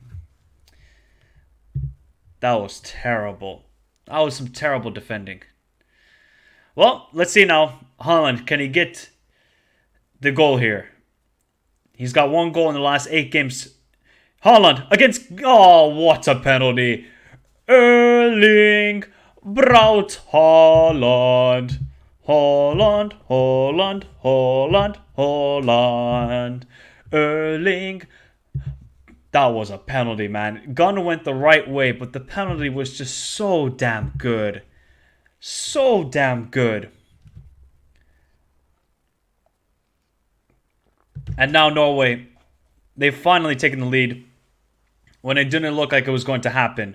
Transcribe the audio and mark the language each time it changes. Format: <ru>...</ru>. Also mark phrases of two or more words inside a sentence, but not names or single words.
<en>That was terrible. That was some terrible defending. Well, let's see now. Haaland, can he get the goal here? He's got 1 goal in the last 8 games. Haaland against... Oh, what a penalty. Erling Braut Haaland. Haaland. Erling. That was a penalty, man. Gun went the right way, but the penalty was just so damn good. So damn good. And now Norway, they've finally taken the lead when it didn't look like it was going to happen.</en>